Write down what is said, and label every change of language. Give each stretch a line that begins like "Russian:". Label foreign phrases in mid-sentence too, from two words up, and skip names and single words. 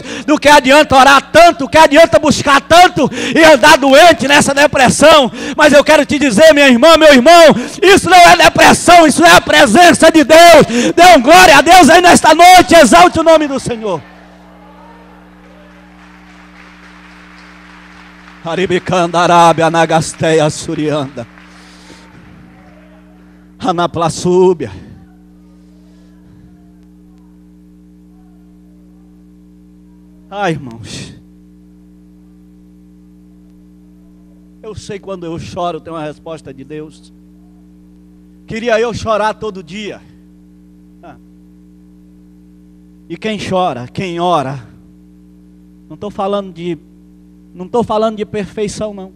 Portuguese: Do que adianta orar tanto, que adianta buscar tanto, e andar doente nessa depressão? Mas eu quero te dizer, minha irmã, meu irmão, isso não é depressão, isso é a presença de Deus. Dê um glória a Deus aí nesta noite, exalte o nome do Senhor. Aribicandarábia nagasteia surianda. Anaplaçúbia. Ai, irmãos, eu sei quando eu choro tem uma resposta de Deus. Queria eu chorar todo dia. E quem chora, quem ora, não estou falando de perfeição, não.